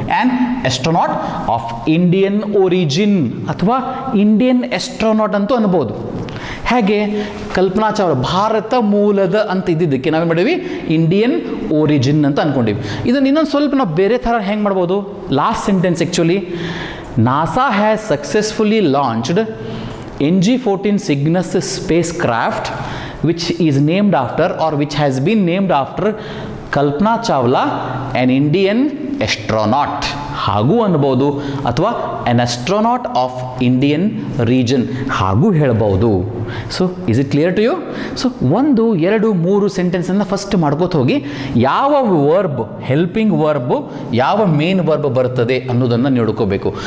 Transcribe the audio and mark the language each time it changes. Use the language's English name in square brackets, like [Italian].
[English] an astronaut of Indian origin ಅಥವಾ Indian astronaut [Kannada] ಅಂತೂ ಅನ್ಬೋದು. ಹೇಗೆ? ಕಲ್ಪನಾ ಚಾವ್ಲಾ ಭಾರತ ಮೂಲದ ಅಂತ ಇದ್ದಿದ್ದಕ್ಕೆ ನಾವೇನು ಮಾಡೀವಿ, ಇಂಡಿಯನ್ ಒರಿಜಿನ್ ಅಂತ ಅಂದ್ಕೊಂಡಿವಿ. ಇದನ್ನು ಇನ್ನೊಂದು ಸ್ವಲ್ಪ ನಾವು ಬೇರೆ ಥರ ಹೆಂಗೆ ಮಾಡ್ಬೋದು? [English] Last sentence actually, NASA has successfully launched NG-14 Cygnus spacecraft, which is named after or which has been named after Kalpana Chawla, an Indian astronaut. [Kannada] ಹಾಗೂ ಅನ್ಬೋದು, ಅಥವಾ [English] an astronaut of Indian region [Kannada] ಹಾಗೂ ಹೇಳ್ಬೋದು. [English] So is it clear to you? [Kannada] So 1, 2, 3 ಸೆಂಟೆನ್ಸನ್ನು first ಮಾಡ್ಕೋತ ಹೋಗಿ ಯಾವ verb, helping verb, ಯಾವ main verb ಬರ್ತದೆ ಅನ್ನೋದನ್ನು ನೋಡ್ಕೋಬೇಕು.